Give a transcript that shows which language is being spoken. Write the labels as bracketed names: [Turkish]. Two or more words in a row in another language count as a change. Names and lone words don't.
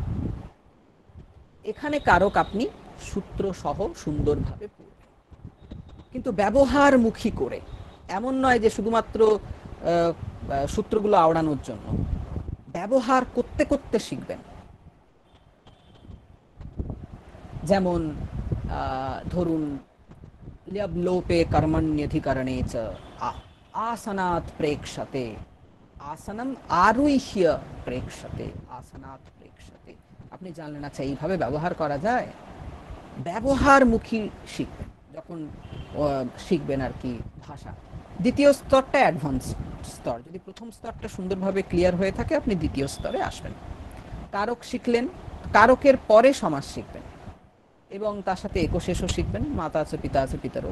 [Bangla] এখানে কারক আপনি সূত্র সহ সুন্দরভাবে পড়বেন, কিন্তু ব্যবহারমুখী করে, এমন নয় যে শুধুমাত্র সূত্রগুলো আওড়ানোর জন্য, ব্যবহার করতে করতে শিখবেন। যেমন ধরুন [Sanskrit] লোপে কর্মণ্যধিকরণে চ আ, आसनात् प्रेक्षते, आसनम आरुह्य प्रेक्षते, आसनात् प्रेक्षते। [Bangla] আপনি জানলেন আচ্ছা এইভাবে ব্যবহার করা যায়। ব্যবহারমুখী শিখবেন যখন শিখবেন আর কি ভাষা। দ্বিতীয় স্তরটা অ্যাডভান্স স্তর। যদি প্রথম স্তরটা সুন্দরভাবে ক্লিয়ার হয়ে থাকে আপনি দ্বিতীয় স্তরে আসবেন। কারক শিখলেন, কারকের পরে সমাস শিখবেন এবং তার সাথে একশেষও শিখবেন, মাতা আছে পিতা আছে পিতারও।